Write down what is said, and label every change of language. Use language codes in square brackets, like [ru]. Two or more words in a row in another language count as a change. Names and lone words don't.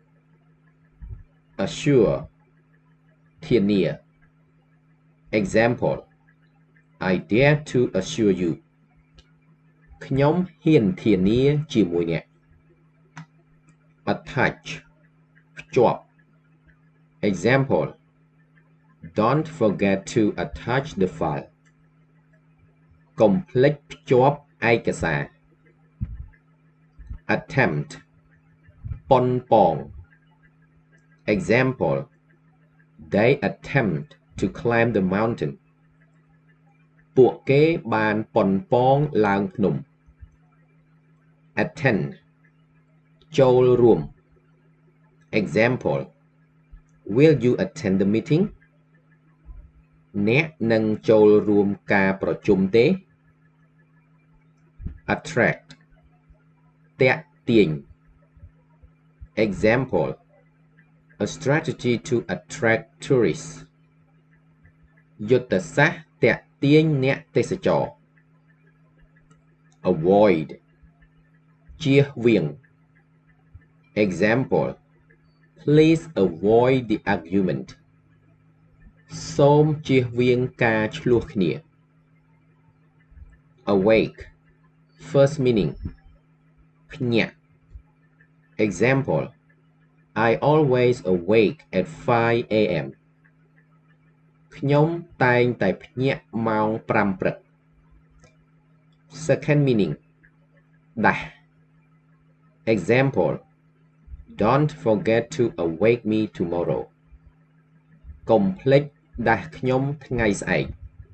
[en] Assure ធានា Example I dare to assure you [km] ខ្ញុំហ៊ានធានាជាមួយអ្នក [en] Attach ភ្ជាប់ Example Don't forget to attach the file [km] កុំភ្លេចភ្ជាប់ឯកសារ [en] Attempt ប៉ុនប៉ង Example They attempt to climb the mountain [km] ពួកគេបានប៉ុនប៉ងឡើងភ្នំ Attend ចូលរួម [en] Example Will you attend the meeting [km] អ្នកនឹងចូលរួមការប្រជុំទេ Attract ទាក់ទាញ [en] Example A strategy to attract tourists [km] យុទ្ធសាស្ត្រទាក់ទាញអ្នកទេសចរ [en] Avoid ជៀសវាង Example Please avoid the argument [km] សូមជៀសវាងការឆ្លោះគ្នា [en] Awake First meaning ភ្ញាក់ Example I always awake at 5 a.m. [km] ខ្ញុំតែងតែភ្ញាក់ម៉ោង 5 ព្រឹក [en] Second meaning ដាស់ Example Don't forget to awake me tomorrow [km] កុំភ្លេចដាស់ខ្ញុំថ្ងៃស្អែក